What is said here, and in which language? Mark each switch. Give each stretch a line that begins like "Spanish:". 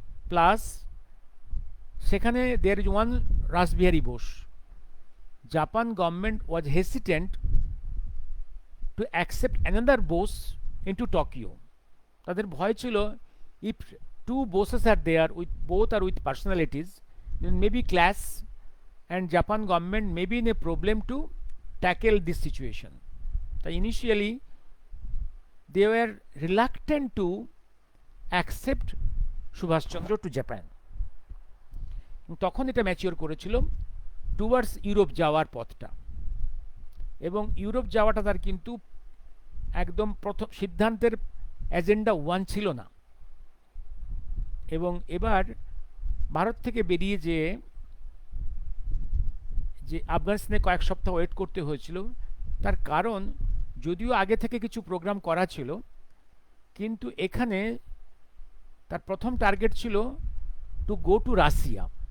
English: plus
Bangla: সেখানে
English: There is one Rashbehari Bose. Japan government was hesitant to accept another Bose into Tokyo.
Bangla: তাদের ভয় ছিল,
English: If two Boses are there with both are with personalities, then maybe clash and Japan government may be in a problem to tackle this situation. So initially they were reluctant to accept Subhash Chandra to Japan.
Bangla: তখন এটা mature করেছিল towards Europe যাওয়ার পথটা, এবং Europe যাওয়াটা তার কিন্তু একদম প্রথম সিদ্ধান্তের এজেন্ডা 1 ছিল না। এবং এবার ভারত থেকে বেরিয়ে যে আফগানিস্তানে কয়েক সপ্তাহ ওয়েট করতে হয়েছিল, তার কারণ যদিও আগে থেকে কিছু প্রোগ্রাম করা ছিল, কিন্তু এখানে তার প্রথম টার্গেট ছিল
English: To go to Russia.